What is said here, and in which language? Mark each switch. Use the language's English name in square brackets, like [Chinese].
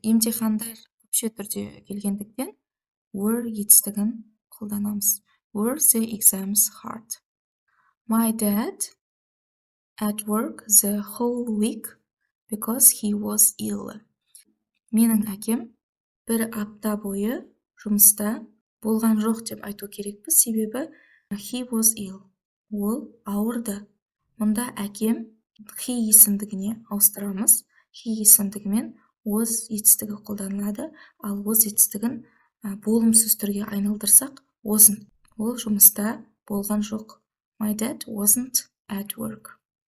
[Kazakh] Емтихандар көпше түрде келгендіктен were етістігін қолданамыз. [English] Were the exams hard? My dad at work the whole week because he was ill. [Kazakh] Менің әкем бір апта бойы жұмыста болған жоқ деп айту керекпіз, себебі [English] he was ill. [Kazakh] Ол ауырды. Мұнда әкем he есімдігіне ауыстырамыз. He есімдігімен was етістігі қолданылады, ал was етістігін болымсыз түрге айналдырсақ wasn't. Ол жұмыста болған жоқ. [English] My dad wasn't at work.